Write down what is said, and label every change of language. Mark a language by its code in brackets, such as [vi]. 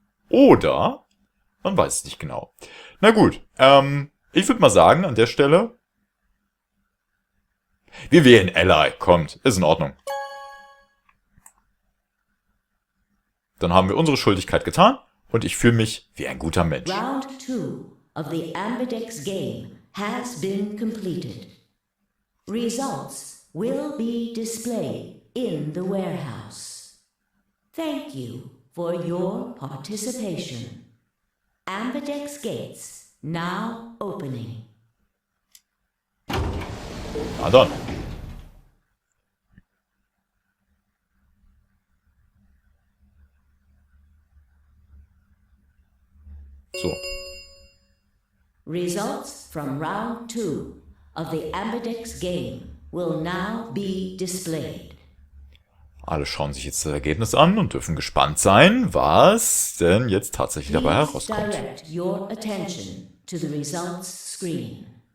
[de] Man weiß es nicht genau. Na gut, ich würde mal sagen, an der Stelle, wir wählen Ally. Kommt, ist in Ordnung. Dann haben wir unsere Schuldigkeit getan und ich fühle mich wie ein guter Mensch. [en] Round 2 of the Ambidex game has been completed. Results will be displayed in the warehouse. Thank you for your participation. Ambidex gates now opening. [de] Na dann. So. [en] Results from round 2 of the Ambidex game will now be displayed. [de] Alle schauen sich jetzt das Ergebnis an und dürfen gespannt sein, was denn jetzt tatsächlich dabei herauskommt. [en] Direct your attention to the results screen.